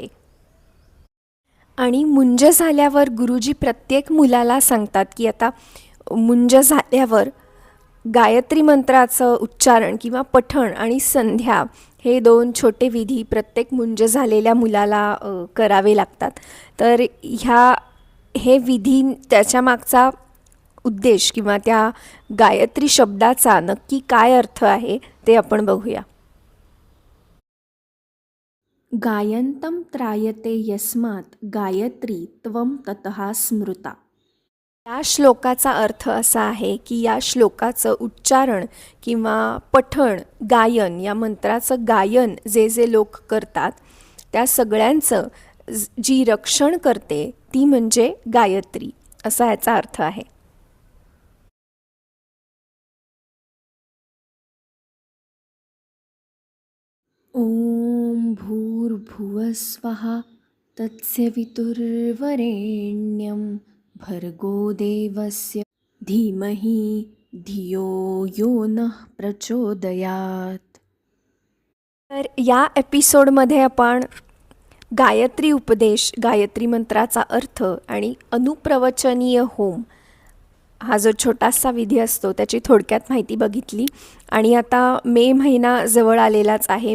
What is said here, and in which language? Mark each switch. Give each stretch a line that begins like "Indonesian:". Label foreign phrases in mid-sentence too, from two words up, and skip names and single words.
Marathi: आणि मुंज झाल्यावर गुरुजी प्रत्येक मुलाला सांगतात की आता मुंज झाल्यावर गायत्री मंत्राचं उच्चारण किंवा पठण आणि संध्या हे 2 छोटे विधी प्रत्येक मुंज झालेल्या मुलाला करावे लागतात. तर हे विधी, त्याच्या मागचा उद्देश किंवा त्या गायत्री शब्दाचा नक्की काय अर्थ आहे ते आपण बघूया.
Sanskrit: गायन्तं त्रायते यस्मात् गायत्री त्वं ततः स्मृता.
Marathi: या श्लोकाचा अर्थ असा आहे की या श्लोकाचं उच्चारण किंवा पठण, गायन, या मंत्राचं गायन जे जे लोक करतात त्या सगळ्यांचं जी रक्षण करते ती म्हणजे गायत्री, असा याचा अर्थ आहे.
Sanskrit: ओम भूर्भुवस्वः तत्सवितुर्वरेण्यं भर्गो देवस्य धीमहि धियो यो नः प्रचोदयात्.
Marathi: तर या एपिसोडमध्ये आपण गायत्री उपदेश, गायत्री मंत्राचा अर्थ आणि अनुप्रवचनीय होम हा जो छोटासा विधी असतो त्याची थोडक्यात माहिती बघितली. आणि आता मे महिना जवळ आलेलाच आहे.